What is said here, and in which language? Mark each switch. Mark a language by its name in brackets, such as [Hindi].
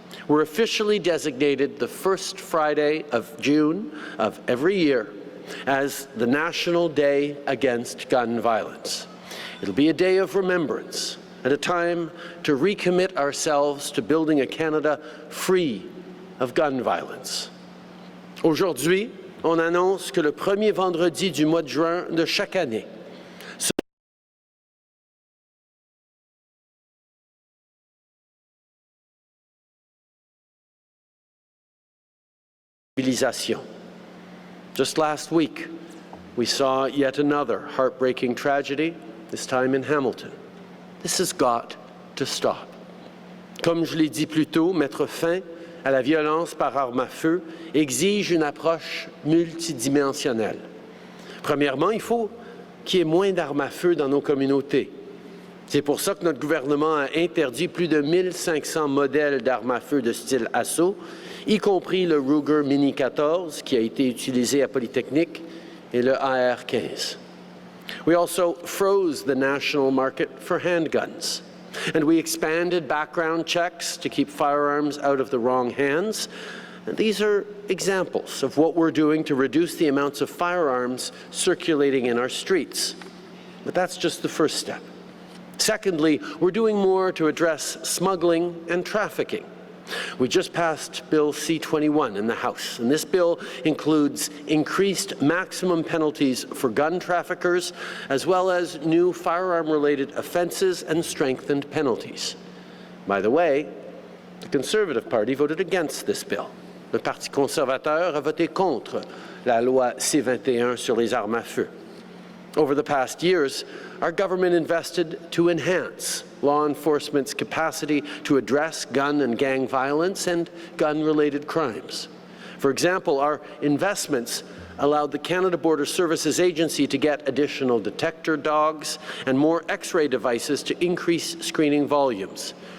[English] We're officially designated the first Friday of June of every year as the National Day Against Gun Violence. It'll be a day of remembrance and a time to recommit ourselves to building a Canada free of gun violence. [French] Aujourd'hui, on annonce que le premier vendredi du mois de juin de chaque année, mobilisation. [English] Just last week, we saw yet another heartbreaking tragedy, this time in Hamilton. This has got to stop. [French] Comme je l'ai dit plus tôt, mettre fin à la violence par arme à feu exige une approche multidimensionnelle. Premièrement, il faut qu'il y ait moins d'armes à feu dans nos communautés. C'est pour ça que notre gouvernement a interdit plus de 1500 modèles d'armes à feu de style assaut, y compris le Ruger Mini 14 qui a été utilisé à Polytechnique et le AR-15. [English] We also froze the national market for handguns, and we expanded background checks to keep firearms out of the wrong hands. And these are examples of what we're doing to reduce the amounts of firearms circulating in our streets. But that's just the first step. Secondly, we're doing more to address smuggling and trafficking. We just passed Bill C-21 in the House, and this bill includes increased maximum penalties for gun traffickers, as well as new firearm-related offenses and strengthened penalties. By the way, the Conservative Party voted against this bill. [French] Le Parti conservateur a voté contre la loi C-21 sur les armes à feu. [English] Over the past years, our government invested to enhance law enforcement's capacity to address gun and gang violence and gun-related crimes. For example, our investments allowed the Canada Border Services Agency to get additional detector dogs and more X-ray devices to increase screening volumes.